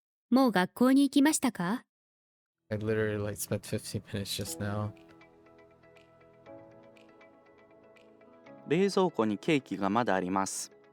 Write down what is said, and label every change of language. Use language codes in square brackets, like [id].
[ja] もう学校に行きましたか [en] I literally like spent 15 minutes just now. [ja] 冷蔵庫にケーキがまだあります。